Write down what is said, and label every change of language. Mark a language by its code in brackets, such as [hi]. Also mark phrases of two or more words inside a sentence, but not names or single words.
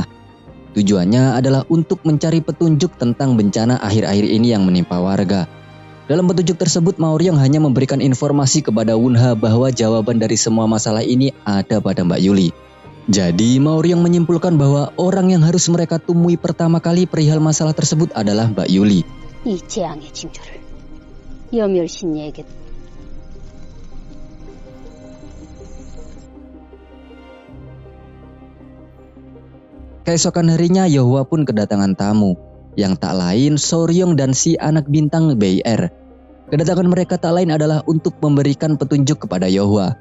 [id] Tujuannya adalah untuk mencari petunjuk tentang bencana akhir-akhir ini yang menimpa warga. Dalam petunjuk tersebut, Maoryong hanya memberikan informasi kepada Wunha bahwa jawaban dari semua masalah ini ada pada Mbak Yuli. Jadi, Maoryong menyimpulkan bahwa orang yang harus mereka temui pertama kali perihal masalah tersebut adalah Mbak Yuli. [ko] 이 재앙의 징조를 여멸신녀에게 [id] Keesokan harinya, Yohwa pun kedatangan tamu, yang tak lain Soryong dan si anak bintang Bae-er. Kedatangan mereka tak lain adalah untuk memberikan petunjuk kepada Yohwa.